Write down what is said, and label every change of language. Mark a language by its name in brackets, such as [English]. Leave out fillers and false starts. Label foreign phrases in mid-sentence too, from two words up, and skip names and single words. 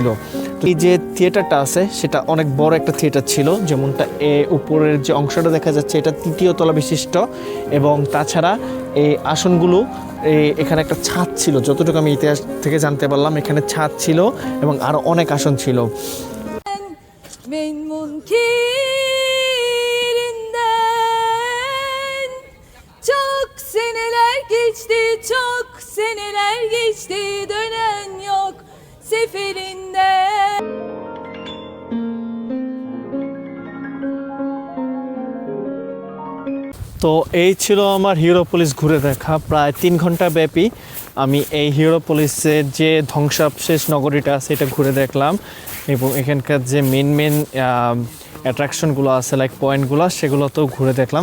[Bangla] এই যে থিয়েটারটা আছে সেটা অনেক বড় একটা থিয়েটার ছিল, যেমনটা উপরের যে অংশটা দেখা যাচ্ছে এটা 3য় তলা বিশিষ্ট এবং তাছাড়া এই আসনগুলো এখানে একটা ছাদ ছিল, যতটুকু আমি ইতিহাস থেকে জানতে পারলাম এখানে ছাদ ছিল এবং আরও অনেক আসন ছিল। [Turkish] Çok Seneler geçti çok, seneler geçti dönen yok seferinde. [Bangla] তো এই ছিল আমার হিরোপোলিস ঘুরে দেখা প্রায় 3 ঘন্টা ব্যাপী। আমি এই হিরোপোলিসের যে ধ্বংসাবশেষ নগরীটা আছে এটা ঘুরে দেখলাম এবং এখানকার যে [English] main attractionগুলো [Bangla] আছে [English] like pointগুলো [Bangla] সেগুলো তো ঘুরে দেখলাম।